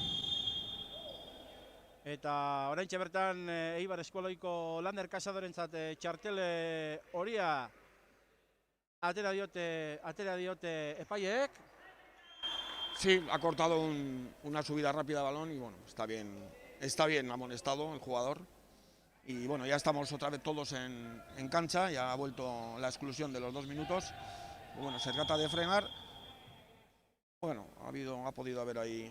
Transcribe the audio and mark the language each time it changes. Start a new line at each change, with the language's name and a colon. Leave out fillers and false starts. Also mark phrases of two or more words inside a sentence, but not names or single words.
Basque: Eta oraintxe bertan Eibar Eskolaiko Lander Kasadorentzat txartel horia atera diote epaileek.
Spanish: Sí, ha cortado una subida rápida de balón y bueno, está bien amonestado el jugador. Y bueno, ya estamos otra vez todos en cancha, ya ha vuelto la exclusión de los 2 minutos. Bueno, se trata de frenar. Bueno, ha podido haber ahí